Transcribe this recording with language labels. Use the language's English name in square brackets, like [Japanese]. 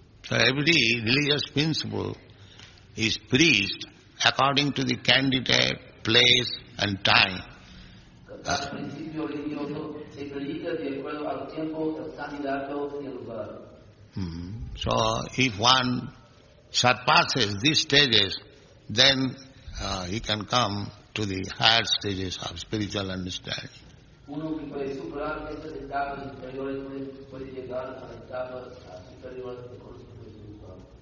[English] So every religious principle is preached according to the candidate, place and time. [Spanish] Cada principio religioso se predica de acuerdo al tiempo, el candidato y el lugar. [English] So if one surpasses these stages, then he can come to the higher stages of spiritual understanding. [Spanish] Uno que puede superar estas etapas inferiores puede llegar a la etapa superior de conocimiento espiritual.